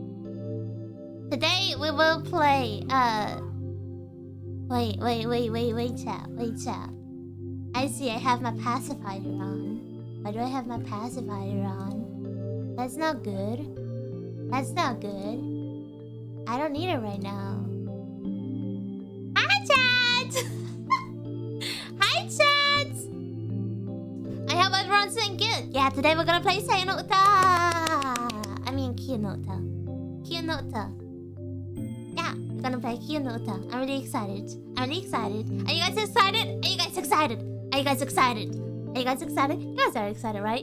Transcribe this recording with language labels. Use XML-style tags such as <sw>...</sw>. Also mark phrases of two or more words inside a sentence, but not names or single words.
<en>Wait, chat. I see I have my pacifier on. Why do I have my pacifier on? That's not good. That's not good. I don't need it right now. Hi, chat! Hi, chat! I hope everyone's doing good. Yeah, today we're gonna play Sayonota. I mean, Kiyonota. Yeah, we're gonna play Kiyonota. I'm really excited. Are you guys excited? You guys are excited, right?</en>